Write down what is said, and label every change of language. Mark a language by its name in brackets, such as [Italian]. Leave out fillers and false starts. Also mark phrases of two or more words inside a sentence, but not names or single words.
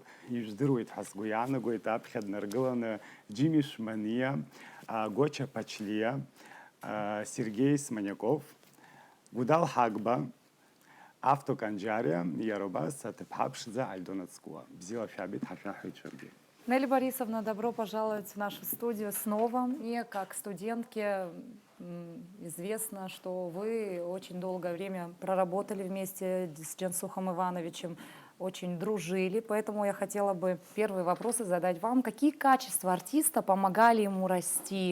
[Abkhazian] Ижәдыруеит ҳәа сгәы иаанагоит аԥхьа днаргыланы Џьими Шманиа, Гоча Пачлиа, Сергей Сманиаков, Гәыдал Ҳагба, Авто Канџьариа, иара убас аҭыԥҳа ԥшӡа Альдона Ҵкәуа. Бзиала шәаабеит, ҳашәаҳәоит шәаргьы. [Russian] Нелли Борисовна, добро пожаловать в нашу студию снова. Мне, как студентке, известно, что вы очень долгое время проработали вместе с Џьансыхом Ивановичем, очень дружили. Поэтому я хотела бы первые вопросы задать вам. Какие качества артиста помогали ему расти?